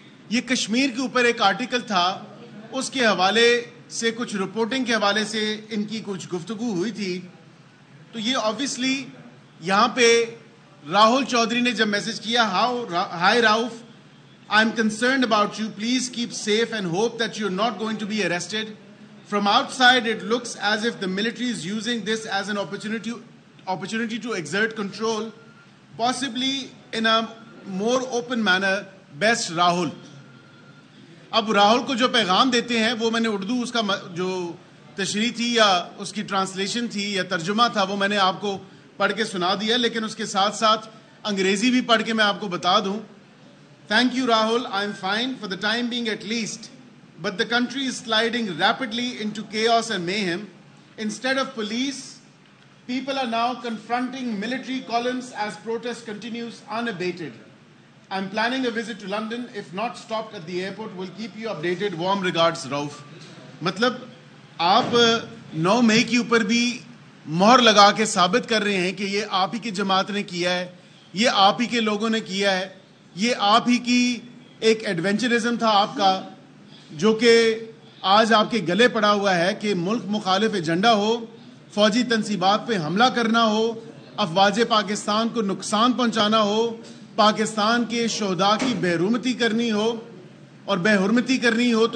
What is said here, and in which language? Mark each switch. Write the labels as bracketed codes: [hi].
[ur] یہ کشمیر کے اوپر ایک آرٹیکل تھا، اس کے حوالے سے کچھ رپورٹنگ کے حوالے سے ان کی کچھ گفتگو ہوئی تھی. تو یہ آبویسلی یہاں پہ راہل چودھری نے جب میسج کیا، [en] Hi Rauf, I am concerned about you, please keep safe and hope that you are not going to be arrested. From outside, it looks as if the military is using this as an opportunity to exert control, possibly in a more open manner. Best Rahul. [ur] اب راہل کو جو پیغام دیتے ہیں وہ میں نے اردو اس کا جو تشریح تھی یا اس کی ٹرانسلیشن تھی یا ترجمہ تھا وہ میں نے آپ کو پڑھ کے سنا دیا، لیکن اس کے ساتھ ساتھ انگریزی بھی پڑھ کے میں آپ کو بتا دوں. [en] Thank you Rahul, I am fine for the time being at least. But the country is sliding rapidly into chaos and mayhem. Instead of police, people are now confronting military columns as protest continues unabated. I'm planning a visit to London. If not stopped at the airport, we'll keep you updated. Warm regards, Rauf. [ur] مطلب آپ 9 مئی کے اوپر بھی مہر لگا کے ثابت کر رہے ہیں کہ یہ آپ ہی کی جماعت نے کیا ہے، یہ آپ ہی کے لوگوں نے کیا ہے، یہ آپ ہی کی ایک ایڈونچرزم تھا آپ کا، جو کہ آج آپ کے گلے پڑا ہوا ہے کہ ملک مخالف ایجنڈا ہو، فوجی تنصیبات پہ حملہ کرنا ہو، افواج پاکستان کو نقصان پہنچانا ہو، پاکستان کے شہداء کی بے حرمتی کرنی ہو اور بے حرمتی کرنی ہو.